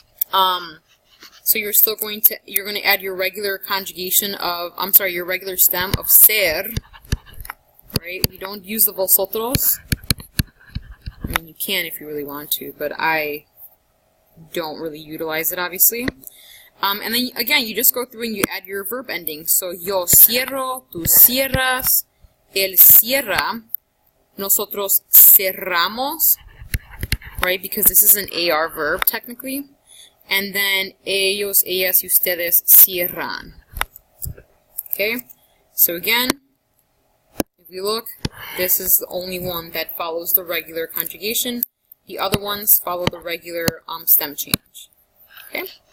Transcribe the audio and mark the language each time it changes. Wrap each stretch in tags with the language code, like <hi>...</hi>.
<en>So you're still going to, add your regular conjugation of, your regular stem of ser, right? We don't use the vosotros. I mean, you can if you really want to, but I don't really utilize it, obviously. And then, again, you just go through and you add your verb ending.</en> <es>So, yo cierro, tú cierras, él cierra, nosotros cerramos, right?</es> <en>Because this is an AR verb, technically. And then,</en> <es>ellos, ellas, y ustedes cierran.</es> <en>Okay? So, again, if you look, this is the only one that follows the regular conjugation. The other ones follow the regular stem change. Okay?</en>